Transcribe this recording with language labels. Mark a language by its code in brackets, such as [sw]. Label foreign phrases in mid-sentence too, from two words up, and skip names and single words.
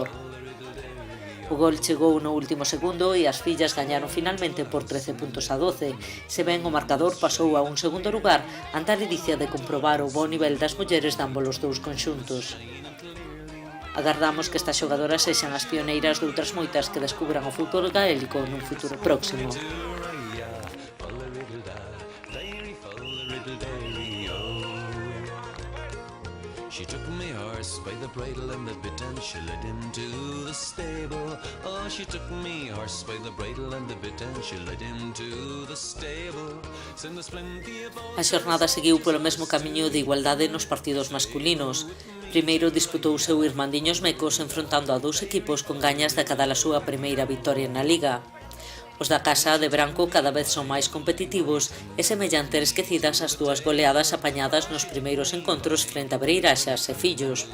[gl] O gol chegou no último segundo e as fillas gañaron finalmente por 13-12, se ben o marcador pasou a un segundo lugar ante a ledicia de comprobar o bo nivel das mulleres de ambos os dous conxuntos. Agardamos que estas xogadoras sexan as pioneiras de outras moitas que descubran o fútbol gaélico nun futuro próximo. [en] She took me horse by the bridle and the bit and she led him to the stable. Oh, she took me horse by the bridle and the bit and she led him to the stable. [gl] A xornada seguiu polo mesmo camiño de igualdade nos partidos masculinos. Primeiro disputouse o Irmandiños Mecos enfrontando a dous equipos con gañas de cada a súa primeira vitoria na Liga. Os da casa de branco cada vez son máis competitivos e semellan ter esquecidas as dúas goleadas apañadas nos primeiros encontros frente a Breiraxas e Fillos.